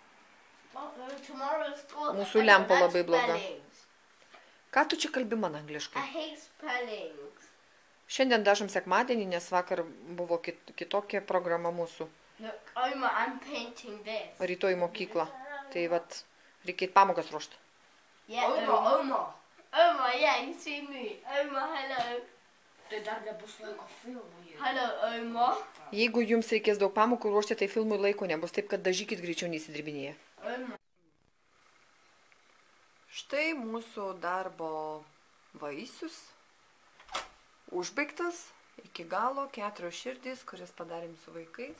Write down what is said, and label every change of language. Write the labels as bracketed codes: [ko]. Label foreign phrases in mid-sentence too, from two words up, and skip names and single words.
[lt] Mūsų lempa labai bloga. Ką tu čia kalbi man angliškai? Šiandien dažom sekmadienį, nes vakar buvo kitokia programa mūsų. Rytoj į mokyklą. Tai vat, reikėt pamokas ruošti. [en] Oma, yeah, you see me. Oma, hello. [lt] Tai dar nebus laiko filmui. [en] Hello, Oma. [lt] Jeigu jums reikės daug pamokų ruošti, tai filmui laiko nebus, taip kad dažykit greičiau neįsidirbinėje. Oma. Štai mūsų darbo vaisius. Užbaigtas iki galo 4 širdys, kurias padarėm su vaikais.